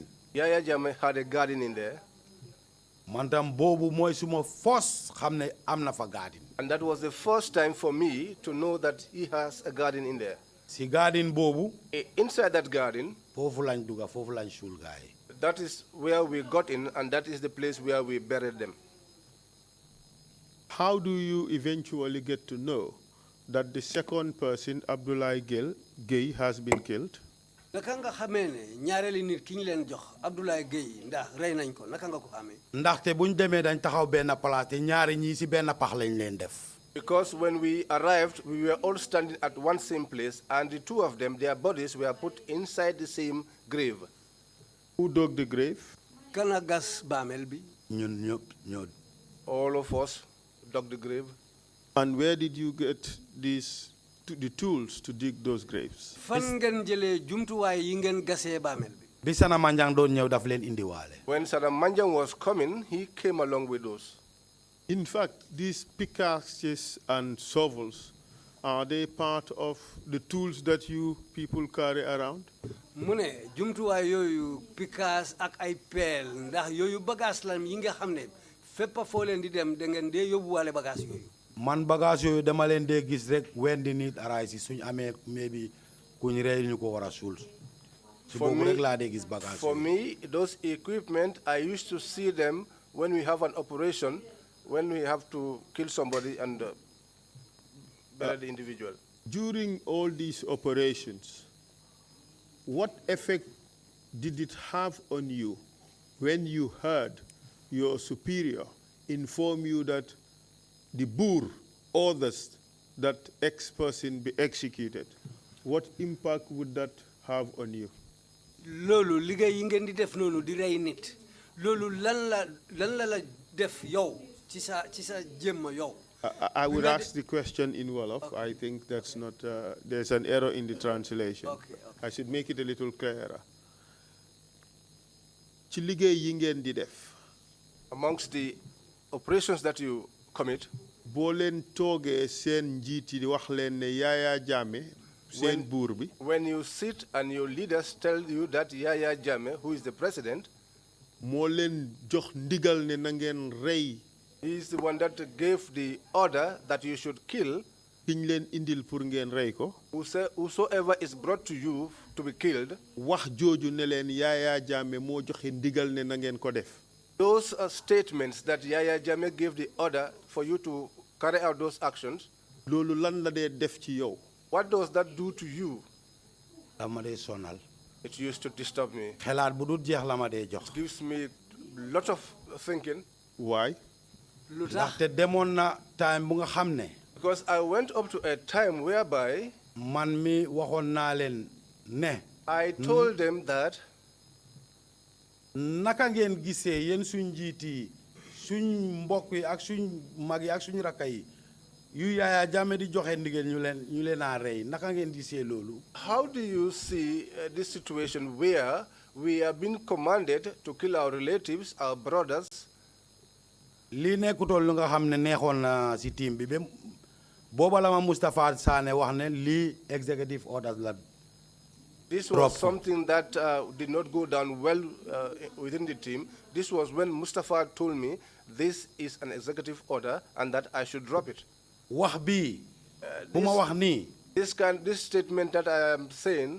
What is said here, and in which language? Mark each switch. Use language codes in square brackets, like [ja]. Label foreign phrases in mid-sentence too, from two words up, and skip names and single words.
[en] Yaya Jammeh had a garden in there. [wo] Man tam boobu mooy suma first xam ne am na fa garden. [en] And that was the first time for me to know that he has a garden in there. [wo] Si garden boobu. [en] Inside that garden, [wo] foofu lañ dugga foofu lañ suul gaay. [en] That is where we got in, and that is the place where we buried them. How do you eventually get to know that the second person, Abdoulaye Gueye, has been killed? [wo] Naka nga xamee ne ñaareeli nit ki ñu leen jox Abdoulaye Gueye ndax rey nañ ko naka nga ko xamee. Ndaxte buñ demee dañ taxaw benn place te ñaari ñii si benn pax lañ leen def. [en] Because when we arrived, we were all standing at one same place, and the two of them, their bodies were put inside the same grave. Who dug the grave? [wo] Kana gas baamel bi. Ñun ñëpp. [en] All of us dug the grave. And where did you get the tools to dig those graves? [wo] Fan ngeen jëlee jumtuwaay yi ngeen gasee baamel bi. Bi Sana Manjang doon ñëw daf leen indiwaale. [en] When Sana Manjang was coming, he came along with those. In fact, these pickaxes and shovels, are they part of the tools that you people carry around? [wo] Mu ne jumtuwaay yooyu pickaxe ak ay peel ndax yooyu bagage la yi nga xam ne fépp foo leen di dem da ngeen dee yóbbuwaale bagage yooyu. Man bagage yooyu dama leen dee gis rek [en] when the need arise [wo] suñ amee maybe kuñ rey ñu ko war a suul. [en] For me, those equipment, I used to see them when we have an operation, when we have to kill somebody and bury the individual. During all these operations, what effect did it have on you when you heard your superior inform you that the Boer orders that X person be executed? What impact would that have on you? [wo] Lolu liggéey yi ngeen di def noonu di rey nit loolu lan la def yow ci sa jëmm yow. [en] I would ask the question in Wolof. Okay. I think that's not, there's an error in the translation. Okay. I should make it a little clearer. [wo] Ci liggéey yi ngeen di def. [en] Amongst the operations that you commit, [wo] boo leen toogee seen njiit yi wax leen ne Yaya Jammeh seen buur bi. [en] When you sit and your leaders tell you that Yaya Jammeh, who is the president, [wo] moo leen jox ndigal ne na ngeen rey. [en] He is the one that gave the order that you should kill. [wo] Kiñ leen indil pour ngeen rey ko. [en] Whosoever is brought to you to be killed. [wo] Wax jooju ne leen Yaya Jammeh moo joxe ndigal ne na ngeen ko def. [en] Those statements that Yaya Jammeh gave the order for you to carry out those actions. [wo] Loolu lan la dee def ci yow. [en] What does that do to you? [wo] Dama dee sonal. [en] It used to disturb me. [wo] Xelaat bu dul jeex la ma dee jox. [en] It gives me a lot of thinking. Why? [wo] Ndaxte demoon na time bu nga xam ne. [en] Because I went up to a time whereby [wo] man mi waxoon naa leen ne. [en] I told them that [wo] naka ngeen gisee yéen suñ njiit yi suñ mbokk yi ak suñ mag yi ak suñ rakka yi yu Yaya Jammeh di joxe ndigal ñu leen a rey naka ngeen gisee loolu. [en] How do you see this situation where we have been commanded to kill our relatives, our brothers? [wo] Lii nekkutoon lu nga xam ne neexoon na si team bi ba booba la ma Moustapha Sané wax ne lii [en] executive orders [wo] la. [en] This was something that did not go down well within the team. This was when Mustafa told me this is an executive order and that I should drop it. [wo] Wax bi bu ma wax nii. [en] This statement that I am saying.